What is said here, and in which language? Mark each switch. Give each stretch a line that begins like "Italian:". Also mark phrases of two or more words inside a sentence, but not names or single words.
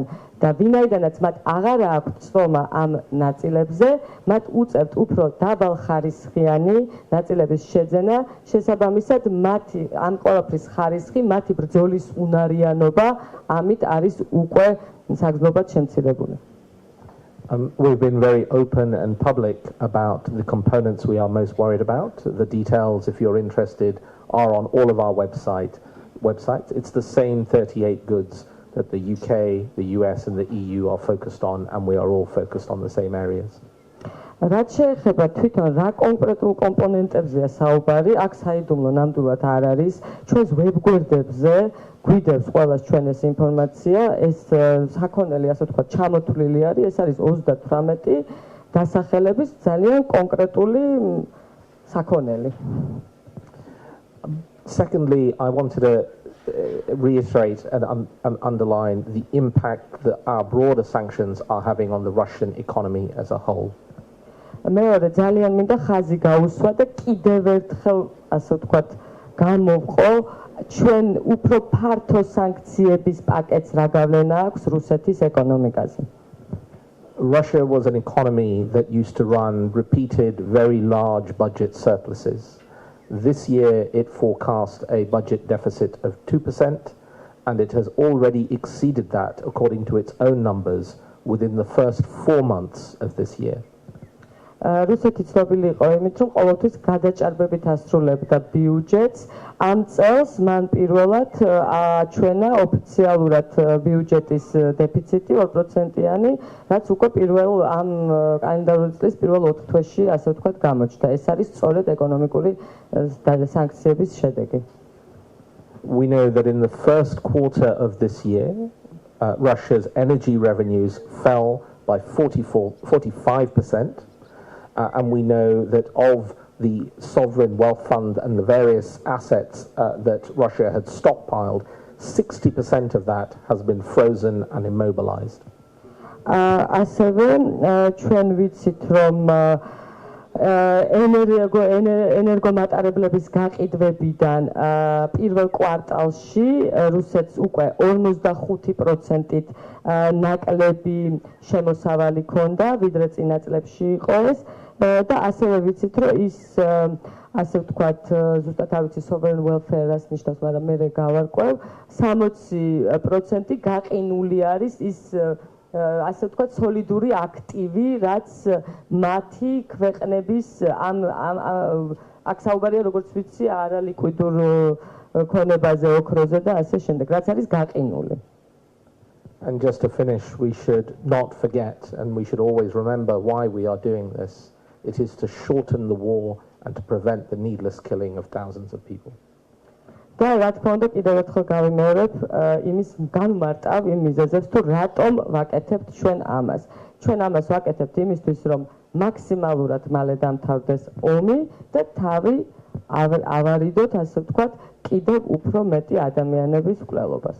Georgian: და ვინაიდანაც მათ აღარ აქვთ ცნობა ამ ნაწილებზე, მათ უწევთ უფრო დაბალხარისხიანი ნაწილების შეძენა, შესაბამისად მათი ამ ყველაფრის ხარისხი, მათი ბრძოლის უნარიანობა ამით არის უკვე საგრძნობად შემცირებული.
English: We've been very open and public about the components we are most worried about. The details, if you're interested, are on all of our websites. It's the same 38 goods that the UK, the US and the EU are focused on, and we are all focused on the same areas.
Georgian: რაც შეეხება თვითონ რა კონკრეტულ კომპონენტებზეა საუბარი, აქ საიდუმლო ნამდვილად არ არის. ჩვენს ვებგვერდებზე გვიდევს ყველას ჩვენ ეს ინფორმაცია, ეს საქონელი, ასე ვთქვათ, ჩამოთვლილი არის, ეს არის 38 დასახელების ძალიან კონკრეტული საქონელი.
English: Secondly, I wanted to reiterate and underline the impact that our broader sanctions are having on the Russian economy as a whole.
Georgian: მეორე ძალიან მინდა ხაზი გაუსვა და კიდევ ერთხელ ასე ვთქვათ გამოვყო ჩვენ უფრო ფართო სანქციების პაკეტს რა გავლენა აქვს რუსეთის ეკონომიკაზე.
English: Russia was an economy that used to run repeated very large budget surpluses. This year it forecast a budget deficit of 2% and it has already exceeded that according to its own numbers within the first 4 months of this year.
Georgian: რუსეთი ცნობილი იყო იმით, რომ ყოველთვის გადაჭარბებით ასრულებდა ბიუჯეტს. ამ წელს მან პირველად აჩვენა ოფიციალურად ბიუჯეტის დეფიციტი 2%-იანი, რაც უკვე პირველ ამ კალენდარული წლის პირველ 4 თვეში, ასე ვთქვათ, გამოჩნდა. ეს არის სწორედ ეკონომიკური სანქციების შედეგი.
English: We know that in the first quarter of this year, Russia's energy revenues fell by 45%. And we know that of the sovereign wealth fund and the various assets that Russia had stockpiled, 60% of that has been frozen and immobilized.
Georgian: ასევე ჩვენ ვიცით რომ ენერგომატარებლების გაყიდვებიდან პირველ კვარტალში რუსეთს უკვე 45%-ით ნაკლები შემოსავალი ჰქონდა, ვიდრე წინა წლებში იყო ეს. და ასევე ვიცით რომ ის ასე ვთქვათ ზუსტად არ ვიცი
English: sovereign welfare-
Georgian: ას ნიშნავს, მაგრამ მე გავარკვევ 60% გაყინული არის ის ასე ვთქვათ სოლიდური აქტივი, რაც მათი ქვეყნების აქ საუბარია როგორც ვიცი არალიკვიდურ ქონებაზე, ოქროზე და ასე შემდეგ, რაც არის გაყინული.
English: And just to finish, we should not forget and we should always remember why we are doing this. It is to shorten the war and to prevent the needless killing of thousands of people.
Georgian: და რა თქმა უნდა კიდევ ერთხელ გავიმეორებ იმის განმარტავ იმ მიზეზებს თუ რატომ ვაკეთებთ ჩვენ ამას. ჩვენ ამას ვაკეთებთ იმისთვის რომ მაქსიმალურად მალე დამთავრდეს ომი და თავი ავარიდოთ ასე ვთქვათ კიდევ უფრო მეტი ადამიანების მკვლელობას.